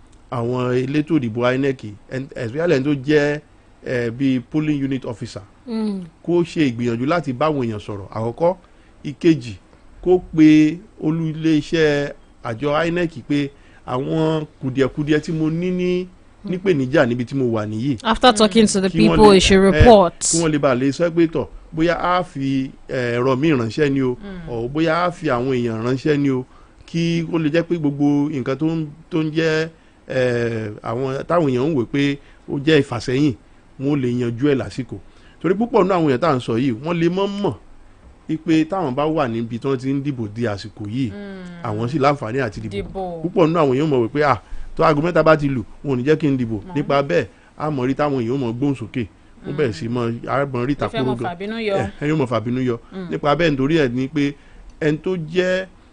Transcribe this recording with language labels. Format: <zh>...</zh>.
<yo>àwọn elétò ìdìbò INEC especially ẹni tó jẹ́ bíi polling unit officer kó ṣe ìgbìyànjú láti báwọn èèyàn sọ̀rọ̀ àkọ́kọ́ ìkejì kó pe olú iléeṣẹ́ àjọ INEC pé àwọn kùdìẹ̀kudiẹ tí mo ní nípèníjà níbi tí mo wà nìyí.</yo> <en>After talking to the people he should report.</en> <yo>kí wọ́n lè bá lè sọ pé tọ̀ bóyá á fi ẹ̀rọ mi ránṣẹ́ ni o ọ̀ bóyá á fi àwọn èèyàn ránṣẹ́ ni o kí ó lè jẹ́ pé gbogbo nǹkan tó ń jẹ́ àwọn táwọn èèyàn ń wò pé ó jẹ́ ìfàsẹ́yìn wọn ò lè yanjú ẹ̀ lásìkò torí púpọ̀ nínú àwọn èèyàn tá à ń sọ yìí wọ́n lè mọ̀ pé táwọn bá wà níbi tí wọ́n ti ń dìbò di àsìkò yìí àwọn sì láǹfààní àti dìbò púpọ̀ nínú àwọn èèyàn mọ̀ wípé tó aago mẹ́ta bá ti lù wọn ò ní jẹ́ kí n dìbò nípa bẹ́ẹ̀ a mọ̀ rí táwọn èèyàn mọ̀ gbóhùn sókè wọ́n bẹ̀rẹ̀ sí mọ̀ rí takoro gan ẹ̀yìn mọ̀ fàbínú yọ nípa bẹ́ẹ̀ nítorí ẹ̀ ni pé ẹni tó jẹ́</yo>